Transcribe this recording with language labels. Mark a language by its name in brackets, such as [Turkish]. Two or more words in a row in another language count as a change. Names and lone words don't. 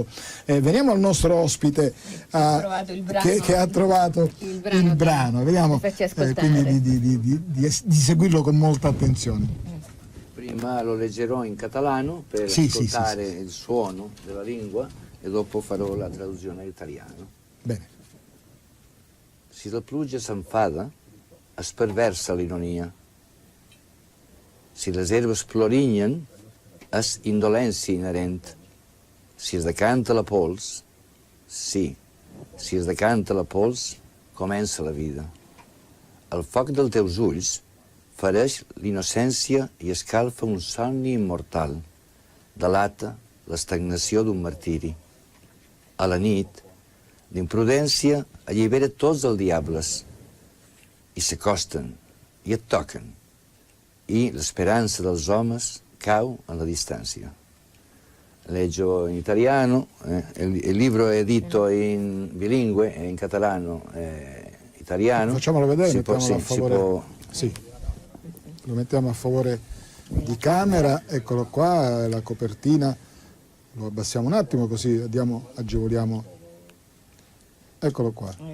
[Italian] Veniamo al nostro ospite che ha trovato il brano. Vediamo quindi di seguirlo con molta attenzione. Prima lo leggerò in catalano per ascoltare il suono della lingua e dopo farò la traduzione in italiano. Bene. [Catalan] Si la pluja s'enfada, es perversa l'ironia. Si les herbes plorinyen, és indolència inherent. Si es decanta la pols, sí, si es decanta la pols, comença la vida. El foc dels teus ulls fereix l'innocència i escalfa un somni immortal. Delata l'estagnació d'un martiri. A la nit, l'imprudència allibera tots els diables i s'acosten i et toquen i l'esperança dels homes Cau [Italian] alla distanza. Leggio in italiano, il libro è edito in bilingue, in catalano e italiano. Facciamolo vedere, si mettiamolo a favore. Sì. Lo mettiamo a favore di camera, eccolo qua, la copertina, lo abbassiamo un attimo così agevoliamo, eccolo qua.